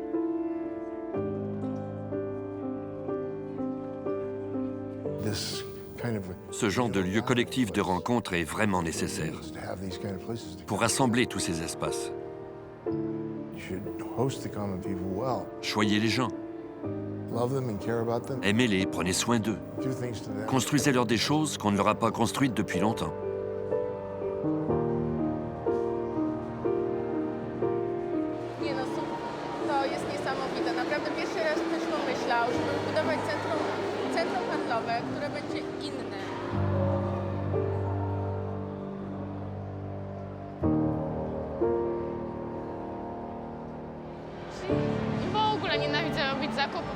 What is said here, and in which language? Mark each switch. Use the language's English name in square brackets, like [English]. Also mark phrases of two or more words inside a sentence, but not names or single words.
[French] Ce genre de lieu collectif de rencontre est vraiment nécessaire pour rassembler tous ces espaces. Choyez les gens. Aimez-les, prenez soin d'eux. Construisez-leur des choses qu'on ne leur a pas construites depuis longtemps. [Polish] To jest niesamowite. Naprawdę pierwszy raz ktoś pomyślał, żeby budować centrum handlowe, które będzie inne. W ogóle nienawidzę robić zakupów.